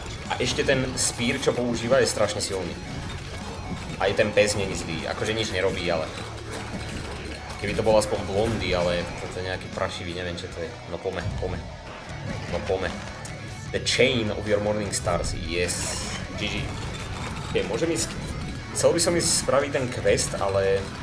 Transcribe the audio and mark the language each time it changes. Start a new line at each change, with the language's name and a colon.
Slovak: A ešte ten spear, čo používa, je strašne silný. Aj ten pes není zlý, akože nič nerobí, ale... Keby to bol aspoň blondy, ale toto je nejaký prašivý, neviem čo to je. No pome. No pome.
English: The chain of your morning stars, yes.
Slovak: GG. Okay, môžem ísť... Chcel by som ísť spraviť ten quest, ale...